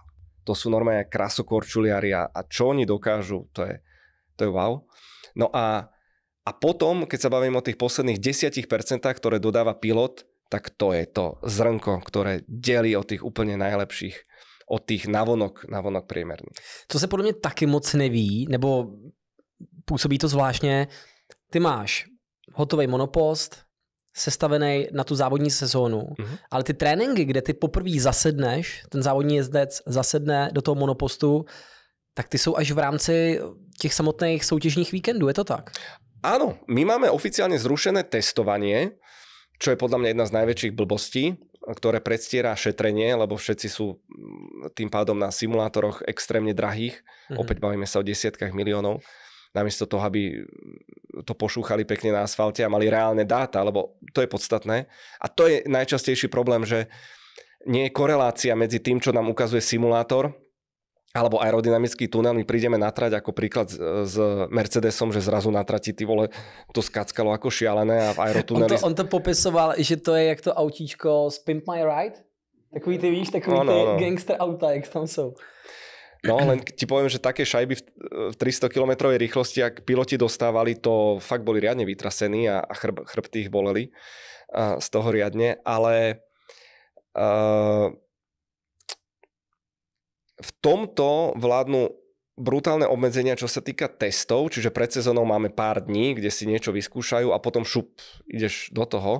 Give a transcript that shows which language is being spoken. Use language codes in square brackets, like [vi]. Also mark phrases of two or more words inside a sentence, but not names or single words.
[sk] To sú normálne krasokorčuliari a čo oni dokážu, to je wow. No a potom, keď sa bavím o tých posledných 10%, ktoré dodáva pilot, tak to je to zrnko, ktoré delí od tých úplne najlepších, od tých navonok priemerných. [cs] Co se podle mě taky moc neví, nebo působí to zvláštně, ty máš hotový monopost, sestavený na tu závodní sezónu, ale ty tréninky, kde ty poprvé zasedneš, ten závodní jezdec zasedne do toho monopostu, tak ty jsou až v rámci těch samotných soutěžních víkendů, je to tak? [sk] Áno, my máme oficiálne zrušené testovanie, čo je podľa mňa jedna z najväčších blbostí, ktoré predstiera šetrenie, lebo všetci sú tým pádom na simulátoroch extrémne drahých. Opäť bavíme sa o desiatkách miliónov. Namiesto toho, aby to pošúchali pekne na asfalte a mali reálne dáta, lebo to je podstatné. A to je najčastejší problém, že nie je korelácia medzi tým, čo nám ukazuje simulátor, alebo aerodynamický tunel, my prídeme na trať ako príklad s Mercedesom, že zrazu na trati [cs] ty vole [sk] to skackalo ako šialené a v aerotuneli... [cs] On to popisoval, že to je jak to autíčko z Pimp My Ride. Takový ty víš, takový ty gangster auta, jak tam jsou. [sk] No, len ti poviem, že také šajby v 300 km rýchlosti, ak piloti dostávali, to fakt boli riadne vytrasení a chrbty ich boleli z toho riadne, ale v tomto vládnu brutálne obmedzenia, čo sa týka testov, čiže pred sezónou máme pár dní, kde si niečo vyskúšajú a potom šup, ideš do toho.